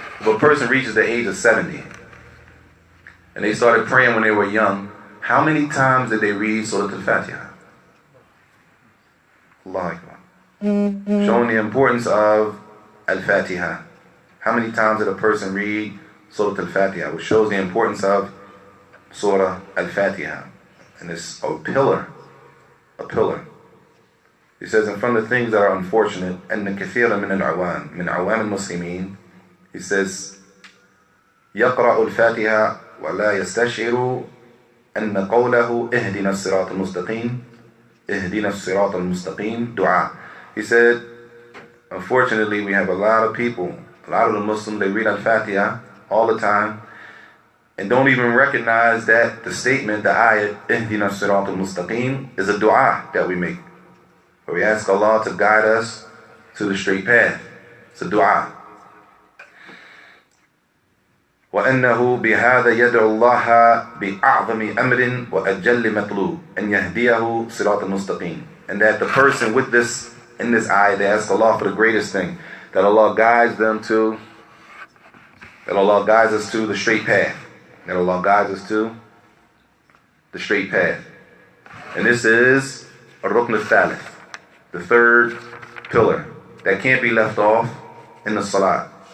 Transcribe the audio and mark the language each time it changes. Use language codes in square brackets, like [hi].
[en] If a person reaches the age of 70, and they started praying when they were young, how many times did they read Surah Al-Fatiha? Allahu Akbar. showing the importance of Al-Fatiha. How many times did a person read Surah Al-Fatiha, which shows the importance of Surah Al-Fatiha. And it's a pillar. A pillar. He says, in front of things that are unfortunate, [ar] أن كثيرا من العوام من عوام المسلمين, [en] he says, [ar] يقرأ الفاتحة ولا يستشعر أن قوله اهدنا الصراط المستقيم اهدنا الصراط المستقيم دعاء. [en] He said, unfortunately, we have a lot of people, a lot of the Muslims, they read Al-Fatiha all the time and don't even recognize that the statement, the ayat, [ar] اهدنا الصراط المستقيم, [en] is a dua that we make. Where we ask Allah to guide us to the straight path. It's a dua. [ar] وأنه بهذا يدعو الله بأعظم أمر وأجل مطلوب أن يهديه صراط المستقيم. [en] And that the person with this, in this ayah, they ask Allah for the greatest thing, that Allah guides them to, that Allah guides us to the straight path. That Allah guides us to the straight path. And this is a rukn al-thalith, the third pillar that can't be left off in the salat.